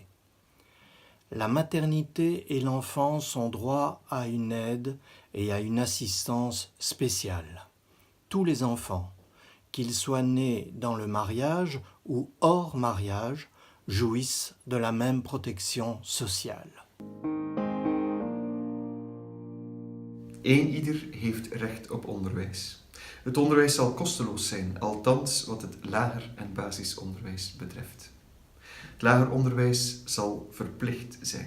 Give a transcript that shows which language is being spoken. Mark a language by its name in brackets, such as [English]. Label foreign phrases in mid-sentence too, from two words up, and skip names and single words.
[French] La maternité et l'enfance ont droit à une aide et à une assistance spéciale. Tous les enfants, qu'ils soient nés dans le mariage ou hors mariage, jouissent de la même protection sociale. [Dutch] Eenieder heeft recht op onderwijs. Het onderwijs zal kosteloos zijn, althans wat het lager- en basisonderwijs betreft. Het lager onderwijs zal verplicht zijn.